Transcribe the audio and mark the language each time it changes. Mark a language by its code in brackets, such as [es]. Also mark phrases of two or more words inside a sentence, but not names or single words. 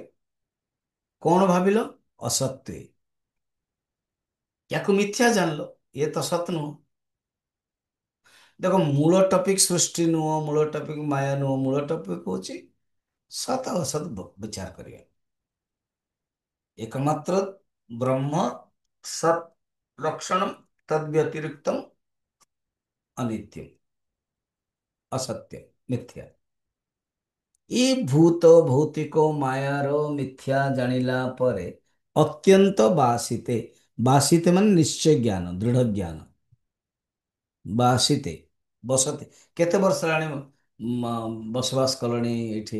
[or] କଣ ଭାବିଲ? ଅସତ୍ୟ, ୟାକୁ ମିଥ୍ୟା ଜାଣିଲ, ଇଏ ତ ସତ ନୁହଁ। ଦେଖ, ମୂଳ ଟପିକ ସୃଷ୍ଟି ନୁହଁ, ମୂଳ ଟପିକ ମାୟା ନୁହଁ, ମୂଳ ଟପିକ ହଉଛି ସତ ଅସତ ବିଚାର କରିବା। [sa] एकमात्र ब्रह्म सत लक्षणम, तद व्यतिरिक्तम अनित्यम, असत्य, मिथ्या। [or] ଏ ଭୂତ ଭୌତିକ ମାୟାର ମିଥ୍ୟା ଜାଣିଲା ପରେ ଅତ୍ୟନ୍ତ ବାସିତେ, ବାସିତେ ମାନେ ନିଶ୍ଚୟ ଜ୍ଞାନ, ଦୃଢ ଜ୍ଞାନ। ବାସିତେ, ବସତେ, କେତେ ବର୍ଷ ହେଲାଣି ବସବାସ କଲଣି ଏଠି?